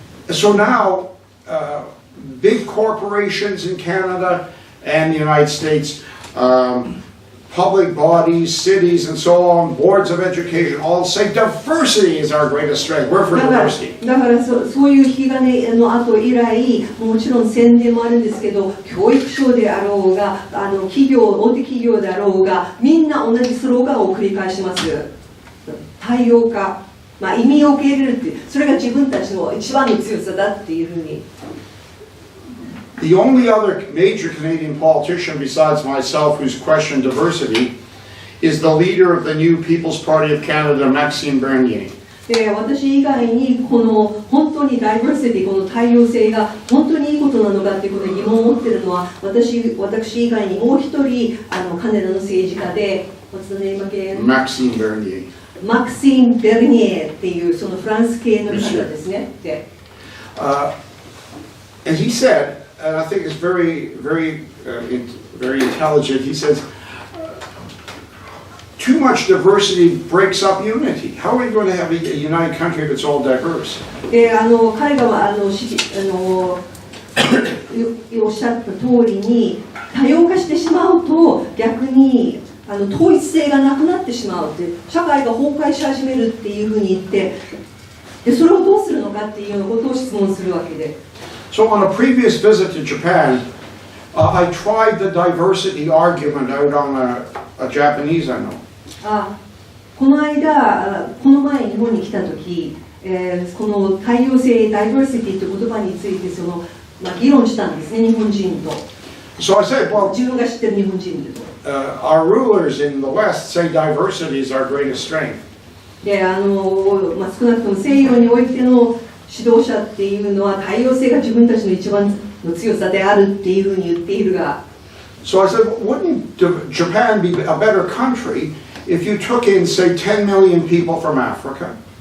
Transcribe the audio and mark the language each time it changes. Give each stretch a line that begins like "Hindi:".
English: So now, big corporations in Canada and the United States, public bodies, cities, and so on, boards of education, all say diversity is our greatest strength. We're for diversity.
Japanese: だからそういう引き金の後以来、もちろん宣伝もあるんですけど、教育省であろうが、大手企業であろうが、みんな同じスローガンを繰り返します。多様化、移民を受け入れるっていう、それが自分たちの一番の強さだっていうふうに。
English: The only other major Canadian politician besides myself who's questioned diversity is the leader of the new People's Party of Canada, Maxime Bernier.
Japanese: で、私以外にこの本当にダイバーシティ、この多様性が本当にいいことなのかっていうことに疑問を持っているのは、私以外にもう一人カナダの政治家で、
English: What's the name again? Maxime Bernier.
Japanese: マクシーム・ベルニエっていうそのフランス系の方ですね。
English: And he said, and I think it's very intelligent. He says, too much diversity breaks up unity. How are we going to have a united country if it's all diverse?
Japanese: で、彼がおっしゃった通りに、多様化してしまうと逆に統一性がなくなってしまうって、社会が崩壊し始めるっていうふうに言って、でそれをどうするのかっていうようなことを質問するわけで。
English: So on a previous visit to Japan, I tried the diversity argument out on a Japanese I know.
Japanese: この前日本に来た時、この多様性、ダイバーシティという言葉について議論したんですね、日本人と。
English: So I said, well,
Japanese: 自分が知ってる日本人と。
English: our rulers in the West say diversity is our greatest strength.
Japanese: で、少なくとも西洋においての指導者っていうのは多様性が自分たちの一番の強さであるっていうふうに言っているが。
English: So I said, wouldn't Japan be a better country if you took in, say, 10 million people from Africa?